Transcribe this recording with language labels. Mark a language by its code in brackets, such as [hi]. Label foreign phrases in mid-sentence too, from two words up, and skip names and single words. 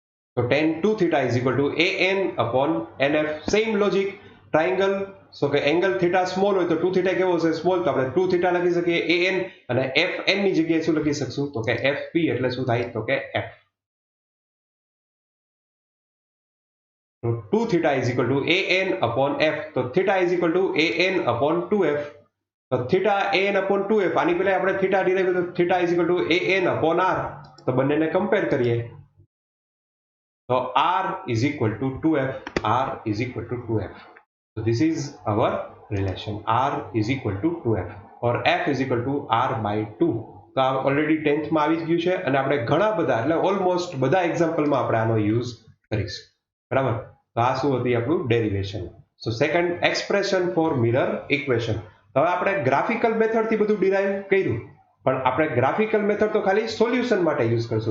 [en] તો tan 2 theta is equal to an upon nf. same logic triangle, so કે angle theta small [gu] હોય તો [en] 2 theta [gu] કેવો હશે? [en] સ્મોલ. [gu] તો આપણે 2 theta લખી શકીએ an, અને fn ની જગ્યાએ શું લખી શકશું? તો કે fp એટલે શું થાય? તો કે f. [en] તો 2 theta is equal to an upon f. તો theta is equal to an upon 2f. તો theta an upon 2f, [gu] આની પહેલા આપણે [en] theta ડિરાઈવ કર્યો, તો theta is equal to an upon r. [gu] તો બંનેને કમ્પેર કરીએ તો [en] r is equal to 2f. r is equal to 2f. So this is our relation. r is equal to 2f or f is equal to r by 2. [gu] તો આ ઓલરેડી 10th માં આવી જ ગયું છે, અને આપણે ઘણા બધા એટલે ઓલમોસ્ટ બધા એક્ઝામ્પલમાં આપણે આનો યુઝ કરીશું. બરાબર. તો આ શું હતી? આપણું ડેરિવેશન. [en] so second, expression for mirror equation. [gu] હવે આપણે [en] graphical method [gu] બધું ડિરાઈવ કર્યું, પણ આપણે [en] graphical method [gu] તો ખાલી સોલ્યુશન માટે યુઝ કરશું.